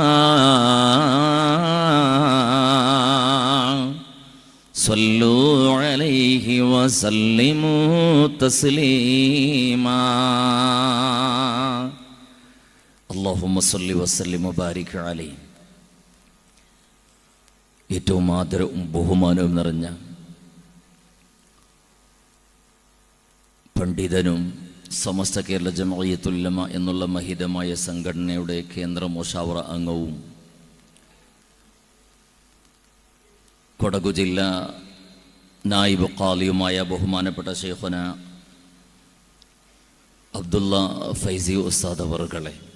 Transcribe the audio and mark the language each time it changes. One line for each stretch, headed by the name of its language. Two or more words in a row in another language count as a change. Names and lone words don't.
Arabic: صلوا عليه وسلموا تسليما اللهم صل وسلم وبارك عليه.
Malayalam: ഏറ്റവും ആദരവും ബഹുമാനവും നിറഞ്ഞ പണ്ഡിതനും സമസ്ത കേരള ജംഇയ്യത്തുൽ ഉലമ എന്നുള്ള മഹിതമായ സംഘടനയുടെ കേന്ദ്ര മുശാവറ അംഗവും കൊടകു ജില്ലാ നായിബ് ഖാലിയുമായ ബഹുമാനപ്പെട്ട ശൈഖുന അബ്ദുള്ള ഫൈസി ഉസ്താദ് അവറുകളെ,